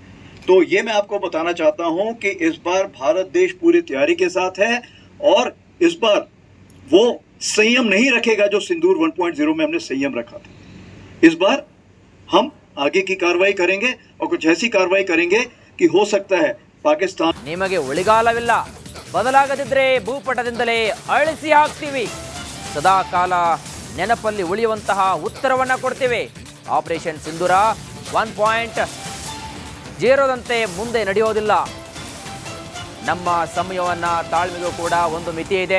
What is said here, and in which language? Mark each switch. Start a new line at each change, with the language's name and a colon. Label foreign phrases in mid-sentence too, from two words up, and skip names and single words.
Hindi: तो ये मैं आपको बताना चाहता हूँ कि इस बार भारत देश पूरी तैयारी के साथ है, और इस बार वो संयम नहीं रखेगा जो सिंदूर 1.0 में हमने संयम रखा था। इस बार हम आगे की कार्रवाई करेंगे, और कुछ ऐसी कार्रवाई करेंगे कि हो सकता है पाकिस्तान
Kannada: ನಿಮಗೆ ಉಳಿಗಾಲವಿಲ್ಲ. ಬದಲಾಗದಿದ್ರೆ ಭೂಪಟದಿಂದಲೇ ಅಳಿಸಿ ಹಾಕ್ತೀವಿ. ಸದಾ ಕಾಲ ನೆನಪಲ್ಲಿ ಉಳಿಯುವಂತಹ ಉತ್ತರವನ್ನ ಕೊಡ್ತೀವಿ. ಆಪರೇಷನ್ ಸಿಂಧೂರ 1.0ದಂತೆ ಮುಂದೆ ನಡೆಯೋದಿಲ್ಲ. ನಮ್ಮ ಸಮಯವನ್ನ ತಾಳ್ಮೆಗೂ ಕೂಡ ಒಂದು ಮಿತಿ ಇದೆ.